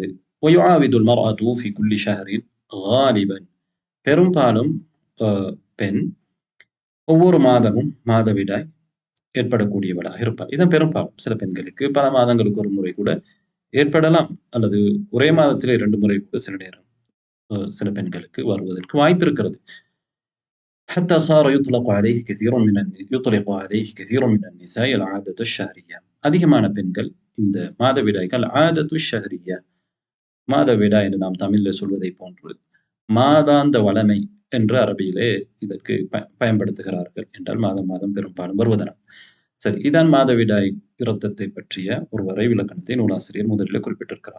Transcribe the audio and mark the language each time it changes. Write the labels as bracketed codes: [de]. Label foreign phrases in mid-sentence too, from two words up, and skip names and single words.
[ar] ويعاود المرأة في كل شهر غالبا, [ta] பெரும்பாலும் பெண் ஒவ்வொரு மாதமும் மாதவிடாய் ஏற்படக்கூடியவளாக இருப்பார். இதன் பெரும்பாலும் சில பெண்களுக்கு பல மாதங்களுக்கு ஒரு முறை கூட ஏற்படலாம், அல்லது ஒரே மாதத்திலே 2 முறை கூட சில நேரம் சில பெண்களுக்கு வருவதற்கு வாய்ப்பு இருக்கிறது. [ar] حتى صار يطلق عليه كثير من النساء العادة الشهرية. [ta] அதிகமான பெண்கள் இந்த மாதவிடாய்கள் [ar] العادة الشهرية, [ta] மாதவிடாய் என்று நாம் தமிழில் சொல்வதை போன்று மாதாந்த வளமை என்று அரபியிலே இதற்கு பயன்படுத்துகிறார்கள். என்றால் மாதம் மாதம் பெரும்பாலும் வருவதனால். சரி, இதான் மாதவிடாய் இரத்தத்தை பற்றிய ஒரு வரைவிலக்கணத்தை நூலாசிரியர் முதலில் குறிப்பிட்டிருக்கிறார்.